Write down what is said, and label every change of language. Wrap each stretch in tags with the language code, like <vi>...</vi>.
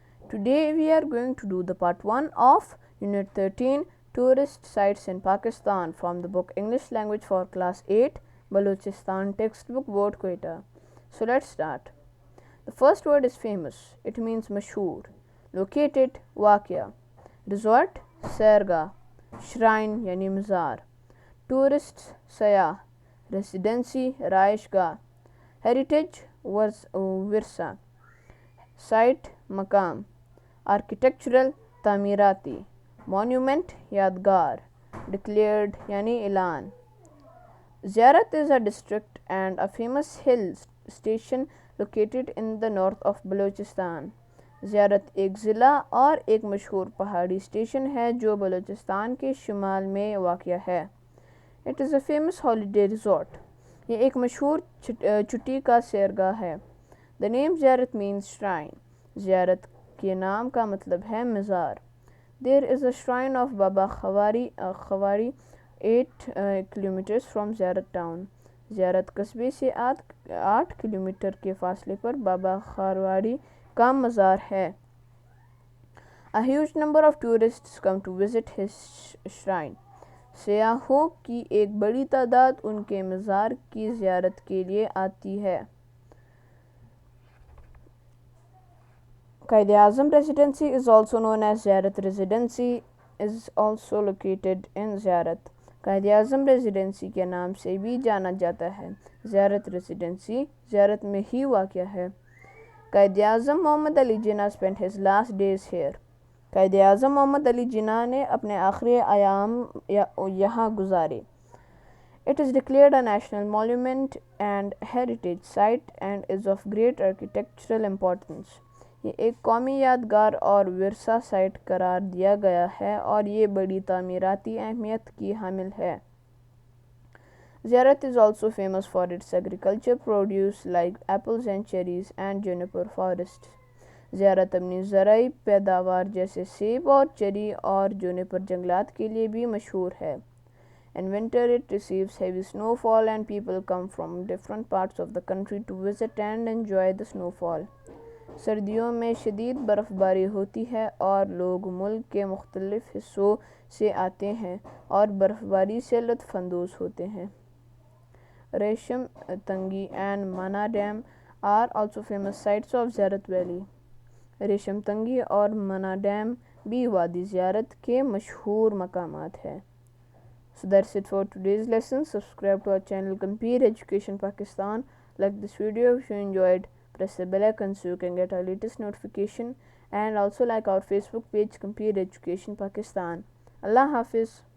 <en>Today we are going to do the part 1 of Unit 13 Tourist Sites in Pakistan from the book English Language for Class 8 Balochistan textbook word Quaid-e. So let's start. The first word is famous. It means</en> <ur>mashhur.</ur> <en>Located</en> <ur>واقع.</ur> <en>Resort</en> <ur>سیرگاہ.</ur> <en>Shrine</en> <ur>yani مزار.</ur> <en>Tourists</en> <ur>سیاح.</ur> <en>Residency</en> <ur>رہائش گاہ.</ur> <en>Heritage</en> <ur>ورثہ.</ur> <en>Site</en> <ur>مقام.</ur> <en>Architectural</en> <ur>تعمیراتی.</ur> <en>Monument</en> <ur>یادگار.</ur> <en>Declared</en> <ur>yani اعلان.</ur> <en>Ziarat is a district and a famous hill station located in the north of Balochistan.</en> <ur>زیارت ایک ضلع اور ایک مشہور پہاڑی اسٹیشن ہے جو بلوچستان کے شمال میں واقع ہے.</ur> <en>It is a famous holiday resort.</en> <ur>یہ ایک مشہور چھٹی کا سیرگاہ ہے.</ur> <en>The name Ziarat means shrine.</en> <ur>زیارت کے نام کا مطلب ہے مزار.</ur> <en>There is a shrine of Baba Kharwari 8 kilometers from Ziarat town.</en> <ur>زیارت قصبے سے 8 کلومیٹر کے فاصلے پر بابا خاروری کا مزار ہے.</ur> <en>A huge number of tourists come to visit his shrine.</en> <ur>سیاحوں کی ایک بڑی تعداد ان کے مزار کی زیارت کے لیے آتی ہے.</ur> <en>Quaid-e-Azam Residency is also known as Ziarat Residency is also located in Ziarat.</en> <ur>قائداعظم ریزیڈنسی کے نام سے بھی جانا جاتا ہے. زیارت ریزیڈنسی زیارت میں ہی واقع ہے.</ur> <en>Quaid-e-Azam Muhammad Ali Jinnah spent his last days here.</en> <ur>قائد-اعظم محمد علی جناح نے اپنے آخری ایام یہاں گزارے.</ur> <en>It is declared a national monument and heritage site and is of great architectural importance.</en> <ur>یہ ایک قومی یادگار اور ورثہ سائٹ قرار دیا گیا ہے اور یہ بڑی تعمیراتی اہمیت کی حامل ہے.</ur> <en>Ziarat is also famous for its agriculture produce like apples and cherries and juniper forests.</en> <ur>زیارت اپنی زرعی پیداوار جیسے سیب اور چیری اور جونیپر جنگلات کے لیے بھی مشہور ہے.</ur> <en>In winter it receives heavy snowfall and people come from different parts of the country to visit and enjoy the snowfall.</en> <ur>سردیوں میں شدید برف باری ہوتی ہے اور لوگ ملک کے مختلف حصوں سے آتے ہیں اور برف باری سے لطف اندوز ہوتے ہیں.</ur> <en>Resham Tangi and Mana dam are also famous sites of Ziarat valley.</en> <ur>ریشم تنگی اور مانا ڈیم بھی وادی زیارت کے مشہور مقامات ہیں.</ur> <en>So that's it for today's lesson. Subscribe to our channel Compare Education Pakistan. Like this video if you enjoyed. Press the bell icon so you can get our latest notification and also like our Facebook page Compare Education Pakistan. Allah Hafiz.</en>